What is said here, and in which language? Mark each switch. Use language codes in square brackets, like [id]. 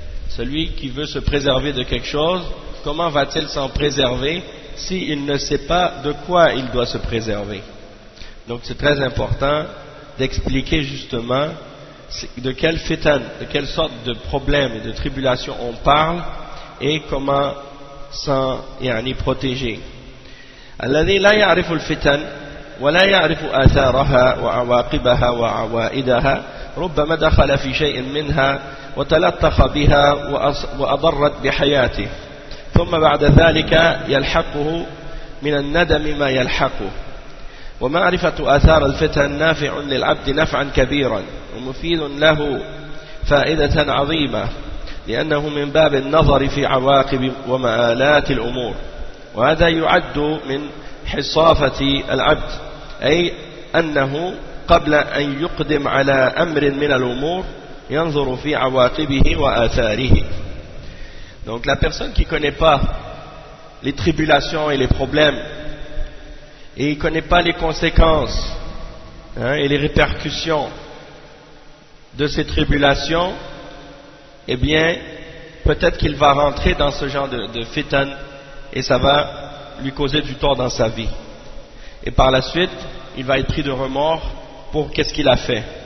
[fr] Celui qui veut se préserver de quelque chose, comment va-t-il s'en préserver s'il ne sait pas de quoi il doit se préserver? Donc c'est très important d'expliquer justement de quel fitan, de quelle sorte de problème et de tribulation on parle et comment s'en protéger. [ar] الذي لا يعرف الفتن ولا يعرف آثارها وعواقبها وعوائدها ربما دخل في شيء منها وتلطخ بها وأضرت بحياته ثم بعد ذلك يلحقه من الندم ما يلحقه ومعرفة آثار الفتن نافع للعبد نفعا كبيرا ومفيد له فائدة عظيمة لأنه من باب النظر في عواقب ومآلات الأمور وهذا يعد من حصافة العبد أي أنه قبل أن يقدم على أمر من الأمور ينظر في عواقبه وآثاره. [fr] Donc la personne qui ne connaît pas les tribulations et les problèmes et il ne connaît pas les conséquences et les répercussions de ces tribulations, eh bien peut-être qu'il va rentrer dans ce genre de fitan et ça va lui causer du tort dans sa vie et par la suite il va être pris de remords pour qu'est-ce qu'il a fait.